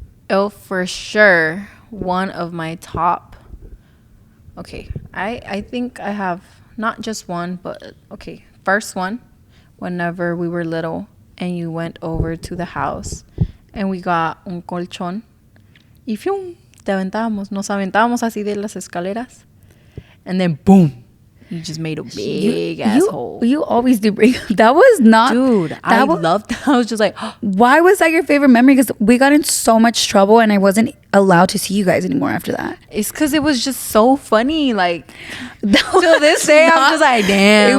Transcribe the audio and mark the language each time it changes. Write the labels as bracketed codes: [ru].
[en] Oh, for sure. One of my top... Okay, I think I have not just one, but... Okay, first one. Whenever we were little and you went over to the house and we got [es] un colchón y ¡fium! Te aventábamos. Nos aventábamos así de las escaleras. [en] And then boom, you just made a big asshole. You always do bring. That was not. Dude, I loved that. I was just like, why was that your favorite memory? Because we got in so much trouble and I wasn't allowed to see you guys anymore after that. It's because it was just so funny. Like, till this day, I'm just like, damn.